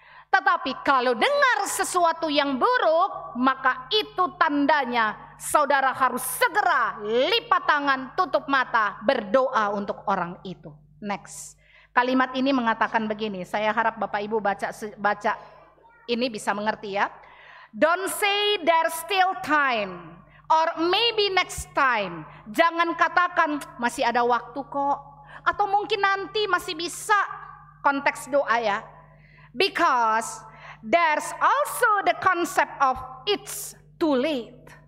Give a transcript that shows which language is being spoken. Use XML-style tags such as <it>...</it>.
<id>Tetapi kalau dengar sesuatu yang buruk, maka itu tandanya saudara harus segera lipat tangan, tutup mata, berdoa untuk orang itu. Next. Kalimat ini mengatakan begini, saya harap Bapak Ibu baca ini bisa mengerti ya.</id> <en>"Don't say there's still time or maybe next time."</en> <id>Jangan katakan masih ada waktu kok, atau mungkin nanti masih bisa, konteks doa ya.</id> <en>Because there's also the concept of it's too late.</en>